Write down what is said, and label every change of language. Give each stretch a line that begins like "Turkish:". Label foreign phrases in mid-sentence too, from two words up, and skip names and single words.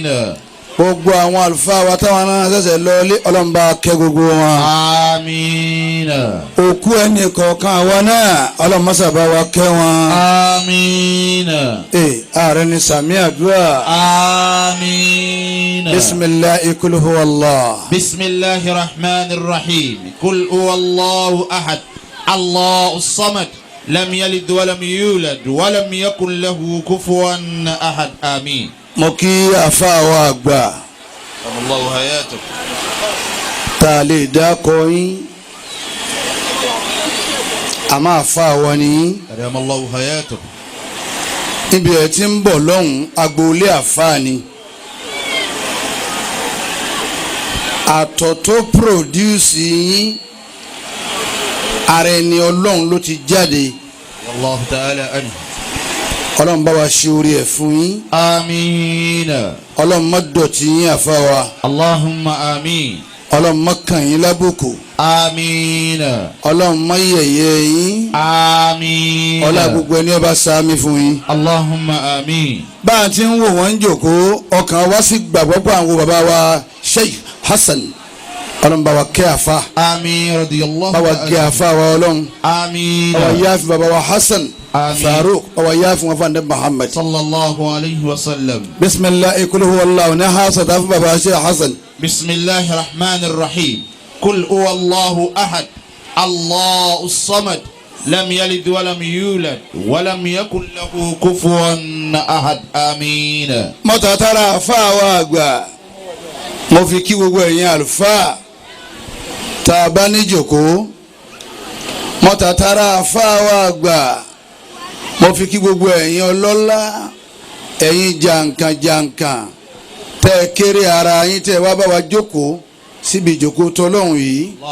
Yoruba: gbogbo àwọn àlùfáà wa táwọn náà ṣẹ̀ṣẹ̀ lọlé Ọlọ́run bá kẹ́ gbogbo wọn.
Arabic: آمين.
Yoruba: òkú ẹnì kọ̀ọ̀kan wa náà Ọlọ́run má ṣe bá wa kẹ́ wọn.
Arabic: آمين.
Yoruba: ààrẹ ni sàmì àdúrà.
Arabic: آمين. بسم الله قل هو الله. بسم الله الرحمن الرحيم قل هو الله أحد الله الصمد لم يلد ولم يولد ولم يكن له كفوا أحد آمين.
Yoruba: mo kí àfáà wa àgbà
Arabic: الله حياتك.
Yoruba: tá a lè dákọ yín àmọ́ àfáà wa ni yín.
Arabic: أدام الله حياتك.
Yoruba: níbi ẹ̀ tí ń bọ̀ lọ́hùn agboolé àfáà ni. àtọ̀ tó pòdúsì yín ara ẹni Ọlọ́run ló ti jáde.
Arabic: والله تعالى عنه.
Yoruba: Ọlọ́run bá wa ṣe orí ẹ̀ fún yín.
Arabic: آمين.
Yoruba: Ọlọ́run má dọ̀tí yín àfáà wa.
Arabic: اللهم آمين.
Yoruba: Ọlọ́run má kàn yín lábùkù.
Arabic: آمين.
Yoruba: Ọlọ́run má yẹ̀yẹ́ yín.
Arabic: آمين.
Yoruba: ọlá gbogbo ẹni ọba sáámi fún yín.
Arabic: اللهم آمين.
Yoruba: bá a ti ń wò wọ́n ń jòkó ọkàn wa sì gbàgbọ́ pé àwọn bàbá wa Sheikh Hassan Ọlọ́run bá wa kẹ́ àfa.
Arabic: آمين رضي الله
Yoruba: bá wa kẹ́ àfa wa Ọlọ́run.
Arabic: آمين.
Yoruba: bá wa yáàfi bàbá wa Hassan
Arabic: آمين.
Yoruba: Farouk bá wa yáàfi wọn fún anabi Muhammad.
Arabic: صلى الله عليه وسلم. بسم الله قل هو الله
Yoruba: ní hasa tá a fún bàbá Sheikh Hassan.
Arabic: بسم الله الرحمن الرحيم قل هو الله أحد الله الصمد لم يلد ولم يولد ولم يكن له كفوا أحد آمين.
Yoruba: mọ́tàtàrà àfa wa àgbà mo fi kí gbogbo ẹ̀yin àlùfáà tá a bá ní jòkó. mọ́tàtàrà àfa wa àgbà mo fi kí gbogbo ẹ̀yin ọlọ́lá ẹ̀yin jàǹkànjàǹkàn tẹ́ ẹ kéré ara yín tẹ́ ẹ wá bá wa jókòó síbi ìjókòó tọ́lọ́hún yìí.